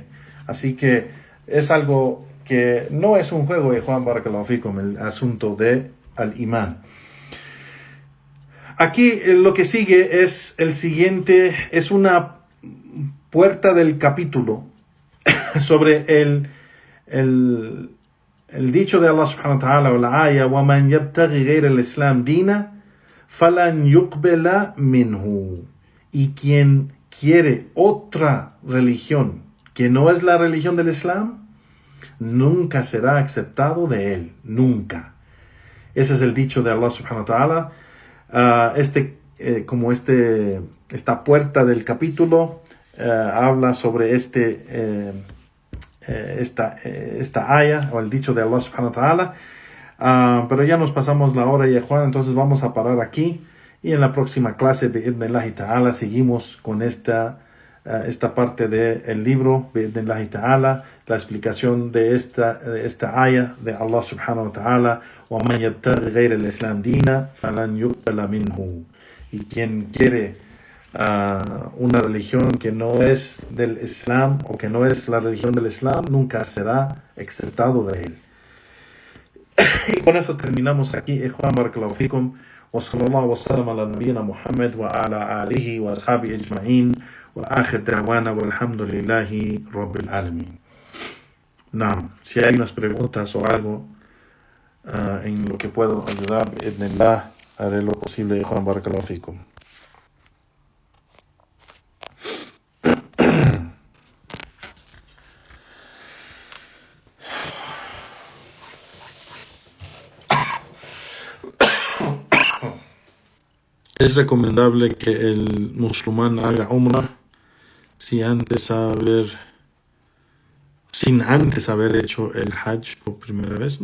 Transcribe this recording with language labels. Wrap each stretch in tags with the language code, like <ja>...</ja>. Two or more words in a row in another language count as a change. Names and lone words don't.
<es>Así que es algo que no es un juego, Juan</es> <ar>بارك الله فيكم,</ar> <es>el asunto de al imán. Aquí lo que sigue es el siguiente, es una puerta del capítulo sobre el dicho de</es> <ar>الله سبحانه وتعالى,</ar> <es>o la aya,</es> <ar>وَمَنْ يَبْتَغِي غَيْرَ الْإِسْلَامِ دِينًا فَلَنْ يُقْبَلَ مِنْهُ.</ar> <es>Y quien quiere otra religión que no es la religión del Islam, nunca será aceptado de él, nunca. Ese es el dicho de</es> <ar>الله سبحانه وتعالى.</ar> <es>Esta puerta del capítulo habla sobre esta aya o el dicho de</es> <ar>الله سبحانه و</ar> <es>ta'ala, pero ya nos pasamos la hora ya, Juan, entonces vamos a parar aquí y en la próxima clase</es> <ar>بإذن الله تعالى</ar> <es>seguimos con esta parte del libro</es> <ar>بإذن الله تعالى,</ar> <es>la explicación de esta aya de</es> <ar>الله سبحانه وتعالى, وَمَنْ يَبْتَغِ غَيْرَ الْإِسْلَامِ دِينًا فَلَنْ يُقْبَلَ مِنْهُ.</ar> <es>Y quien quiere una religión que no es del Islam o que no es la religión del Islam, nunca será aceptado de él. Y con eso terminamos aquí.</es> <ar>إخوان بارك الله فيكم. وصلى الله وسلم على نبينا محمد وعلى آله وأصحابه أجمعين. وآخر دعوانا والحمد لله رب العالمين. Naam,</ar> <es>si hay unas preguntas o algo en lo que puedo ayudar, bi'idhnillah, haré lo posible.</es> <ar>إخوان بارك الله فيكم.</ar> <es>Es recomendable que el musulmán haga umrah sin antes haber hecho el hajj por primera vez.</es>